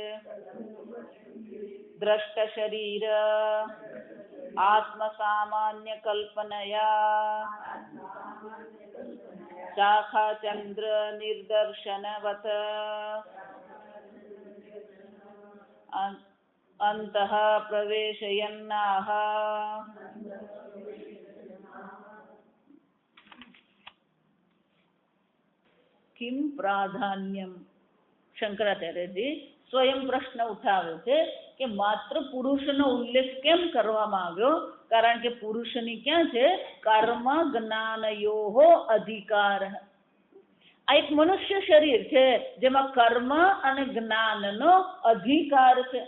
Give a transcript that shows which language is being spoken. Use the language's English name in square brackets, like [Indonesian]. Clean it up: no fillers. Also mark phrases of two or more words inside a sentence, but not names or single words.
[Sanskrit] दृष्ट शरीर आत्मसामान्य कल्पनया शाखा चंद्र निर्दर्शनवत अंतः प्रवेशयन्नाह किम प्राधान्यम। [Gujarati] શંકરાચાર્યજી સ્વયં પ્રશ્ન ઉઠાવે છે કે માત્ર પુરુષનો ઉલ્લેખ કેમ કરવામાં આવ્યો? કારણ કે પુરુષની ક્યાં છે? [Sanskrit] કર્મ જ્ઞાનયોઃ અધિકાર. [Gujarati] આ એક મનુષ્ય શરીર છે જેમાં કર્મ અને જ્ઞાનનો અધિકાર છે.